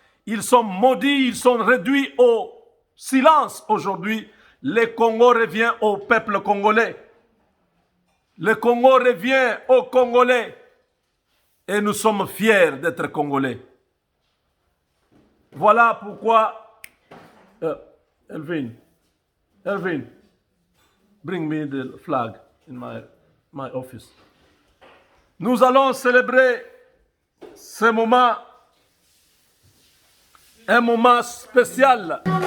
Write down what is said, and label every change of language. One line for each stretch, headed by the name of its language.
French: Ils sont maudits, ils sont réduits au silence aujourd'hui. Le Congo revient au peuple congolais. Le Congo revient aux Congolais. Et nous sommes fiers d'être Congolais. Voilà pourquoi...
English: Elvin, bring me the flag in my office.
French: Nous allons célébrer ce moment, un moment spécial.